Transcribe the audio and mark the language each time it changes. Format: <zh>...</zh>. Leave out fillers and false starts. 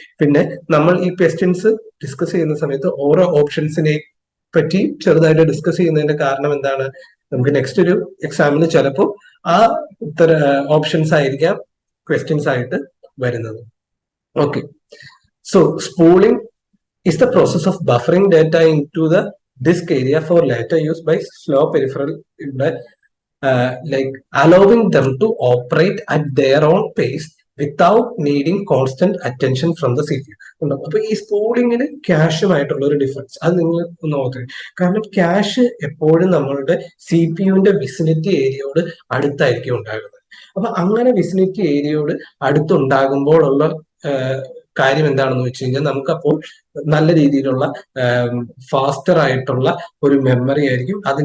<ml>പിന്നെ നമ്മൾ ഈ ക്വസ്റ്റ്യൻസ് ഡിസ്കസ് ചെയ്യുന്ന സമയത്ത് ഓരോ ഓപ്ഷൻസിനെ പറ്റി ചെറുതായിട്ട് ഡിസ്കസ് ചെയ്യുന്നതിന്റെ കാരണം എന്താണ്, നമുക്ക് നെക്സ്റ്റ് ഒരു എക്സാമിന് ചിലപ്പോൾ ആ ഓപ്ഷൻസ് ആയിരിക്കാം ക്വസ്റ്റ്യൻസ് ആയിട്ട് വരുന്നത്.</ml> <en>Okay, so spooling is the process of buffering data into the disk area for later use by slow peripheral like allowing them to operate at their own pace without needing constant attention from the CPU.</en> <ml>അപ്പൊ ഈ സ്പൂളിങ്ങിന് ക്യാഷുമായിട്ടുള്ള ഒരു difference അത് നിങ്ങൾ ഒന്ന് ഓർക്കുക. കാരണം cash എപ്പോഴും നമ്മളുടെ CPU-ന്റെ വിസിനിറ്റി ഏരിയയോട് അടുത്തായിരിക്കും ഉണ്ടാകുന്നത്. അപ്പൊ അങ്ങനെ വിസിനിറ്റി ഏരിയയോട് അടുത്തുണ്ടാകുമ്പോഴുള്ള കാര്യം എന്താണെന്ന് വെച്ച് കഴിഞ്ഞാൽ നമുക്കപ്പോൾ നല്ല രീതിയിലുള്ള ഫാസ്റ്റർ ആയിട്ടുള്ള ഒരു മെമ്മറി ആയിരിക്കും.</ml>